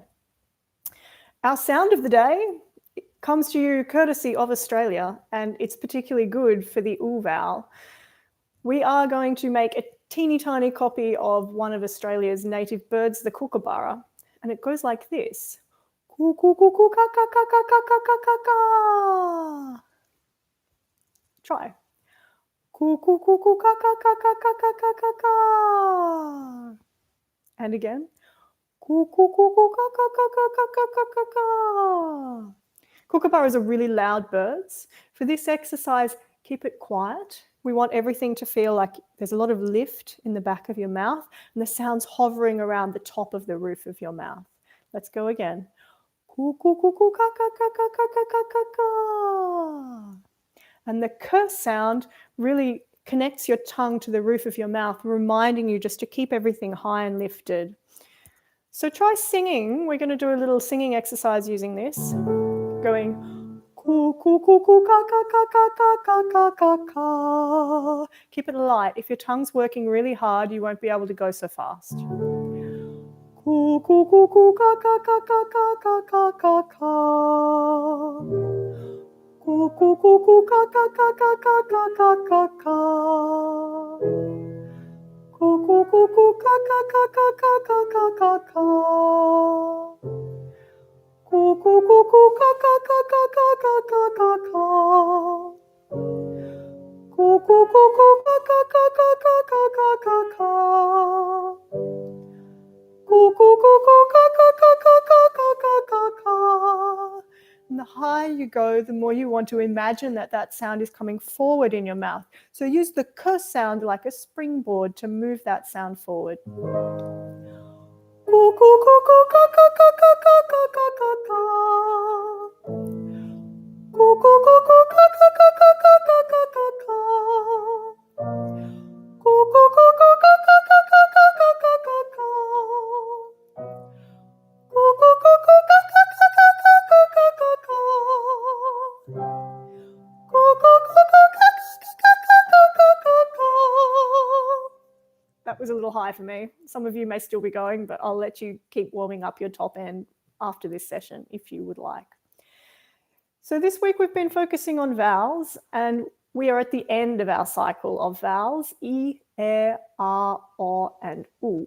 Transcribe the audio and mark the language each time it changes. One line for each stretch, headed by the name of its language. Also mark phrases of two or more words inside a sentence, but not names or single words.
English: Our sound of the day comes to you courtesy of Australia, and it's particularly good for the oo vowel. We are going to make a teeny tiny copy of one of Australia's native birds, the kookaburra, and it goes like this. Coo, coo, coo, coo, ka, ka, ka, ka, ka, ka, ka, ka. Try. Coo, coo, coo, coo, ka, ka, ka, ka, ka, ka, ka, ka, ka. And again. Coo, coo, coo, coo, ka, ka, ka, ka, ka, ka, ka, ka, ka. Kookaburras are really loud birds. For this exercise, keep it quiet. We want everything to feel like there's a lot of lift in the back of your mouth and the sound's hovering around the top of the roof of your mouth. Let's go again. Coo, coo, coo, coo, ka, ka, ka, ka, ka, ka, ka, ka, ka. And the k sound really connects your tongue to the roof of your mouth, reminding you just to keep everything high and lifted. So try singing. We're going to do a little singing exercise using this. Going coo, coo, coo, coo, ka, ka, ka, ka, ka, ka, ka, ka. Keep it light. If your tongue's working really hard, you won't be able to go so fast. Coo, coo, coo, coo, ka, ka, ka, ka, ka, ka, ka, ka, ka. Coo, coo, coo, coo, ka, ka, ka, ka, ka, ka, ka, ka, ka. Coo, coo, coo, coo, ka, ka, ka, ka, ka, ka, ka, ka, ka. Coo, coo, coo, coo, ka, ka, ka, ka, ka, ka, ka, ka, ka. Coo, coo, coo, coo, ka, ka, ka, ka, ka, ka, ka, ka, ka. Coo, coo, coo, coo, ka, ka, ka, ka, ka, ka, ka, ka. And the higher you go, the more you want to imagine that that sound is coming forward in your mouth. So use the k sound like a springboard to move that sound forward. Coo, coo, coo, coo, ka, ka, ka, ka, ka, ka, ka, ka, ka. Coo, coo, coo, coo, ka, ka, ka, ka, ka, ka, ka, ka, ka. Coo, coo, coo, coo, ka, ka, ka, ka, ka, ka, ka, ka, ka. Coo, coo, coo, coo, ka, ka, ka, ka, ka, ka, ka, ka, ka. Coo, coo, coo, coo, ka, ka, ka, ka, ka, ka, ka, ka. That was a little high for me. Some of you may still be going, but I'll let you keep warming up your top end after this session if you would like. So this week we've been focusing on vowels, and we are at the end of our cycle of vowels, e, r, o, and u.